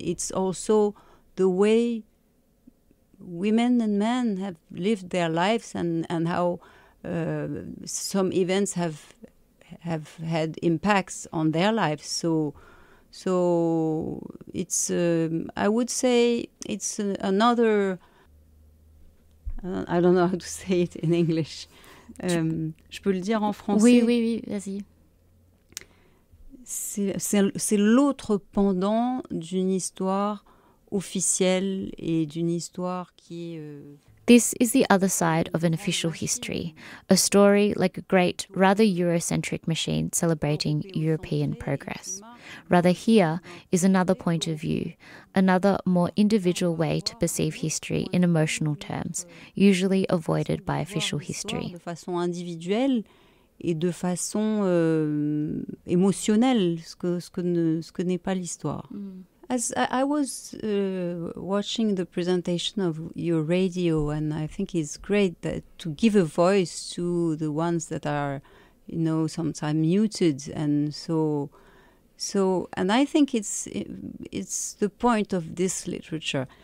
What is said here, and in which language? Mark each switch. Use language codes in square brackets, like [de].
[en] It's also the way women and men have lived their lives and how some events have had impacts on their lives. So it's I would say it's another, I don't know how to say it in English. [fr] Je peux le dire en français. Oui, vas-y. C'est l'autre pendant d'une histoire officielle et d'une histoire qui est... [en] This is the other side of an official history, a story like a great, rather Eurocentric machine celebrating European progress. Rather, here is another point of view, another more individual way to perceive history in emotional terms, usually avoided by official history. [fr] De façon individuelle et de façon émotionnelle, ce que n'est pas l'histoire. [en] As I was watching the presentation of your radio, and I think it's great that to give a voice to the ones that are, you know, sometimes muted, and so, and I think it's the point of this literature.